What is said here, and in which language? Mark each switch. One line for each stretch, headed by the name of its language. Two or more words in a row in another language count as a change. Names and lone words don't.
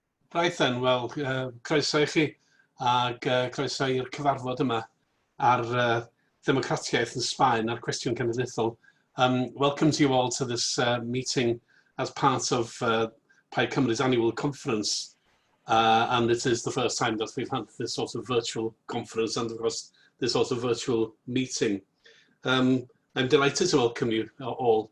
English: Right then,
Welsh: wel, croeso I chi ac croeso i'r cyfarfod yma ar democratiaeth yn Sbaen a'r cwestiwn cenedlaethol.
English: Welcome to you all to this meeting as part of Plaid Cymru's annual conference. And it is the first time that we've had this sort of virtual conference and of course this sort of virtual meeting. I'm delighted to welcome you all.